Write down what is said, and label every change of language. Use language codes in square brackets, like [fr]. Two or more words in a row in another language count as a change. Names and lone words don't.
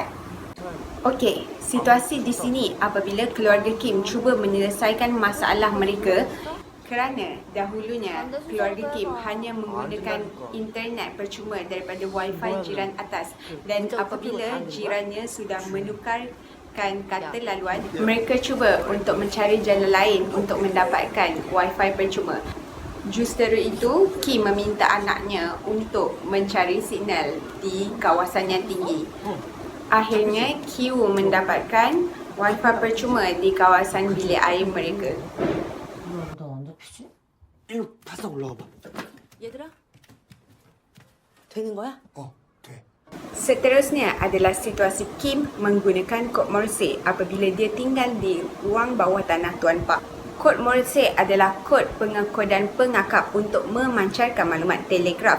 [ms] Okey, situasi di sini apabila keluarga Kim cuba menyelesaikan masalah mereka kerana dahulunya keluarga Kim hanya menggunakan internet percuma daripada wifi jiran atas, dan apabila jirannya sudah menukar kata laluan, mereka cuba untuk mencari jalan lain untuk mendapatkan wifi percuma. Justeru itu, Kim meminta anaknya untuk mencari signal di kawasan yang tinggi. Akhirnya, Q mendapatkan wifi percuma di kawasan bilik air mereka. [ko] 나 완전 피지? 일로 바싹 올라와 봐. 얘들아? 되는 거야? 돼. [ms] Seterusnya adalah situasi Kim menggunakan kod Morse apabila dia tinggal di ruang bawah tanah Tuan Pak. Kod Morse adalah kod pengekodan pengakap untuk memancarkan maklumat telegraf.